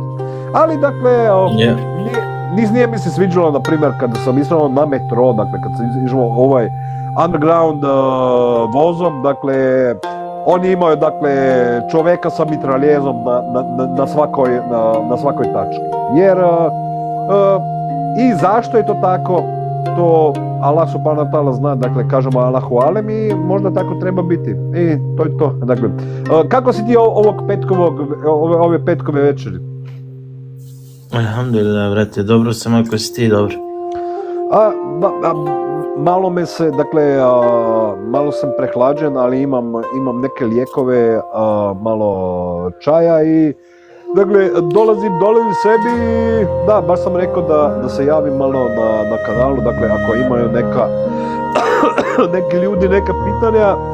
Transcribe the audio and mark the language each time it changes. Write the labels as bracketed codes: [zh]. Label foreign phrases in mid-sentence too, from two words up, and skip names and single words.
[bs] Ali, dakle, nije mi se sviđalo, na primjer, kada sam išao na metro, dakle, kad sam išao ovaj underground vozom, dakle, oni imaju, dakle, čovjeka sa mitraljezom na svakoj tački. Jer, i zašto je to tako, to [ar] Allah subhanahu wa ta'ala [bs] zna, dakle, kažemo [ar] Allahu alem [bs] i možda tako treba biti. I to je to, dakle. Kako si ti ove petkove večeri? Alhamdulillah, brate, dobro sam ako si ti dobro. Malo me se, dakle, malo sam prehlađen, ali imam neke lijekove, malo čaja i, dakle, dolazim sebi, da, baš sam rekao da se javim malo na kanalu, dakle, ako imaju neki ljudi neka pitanja,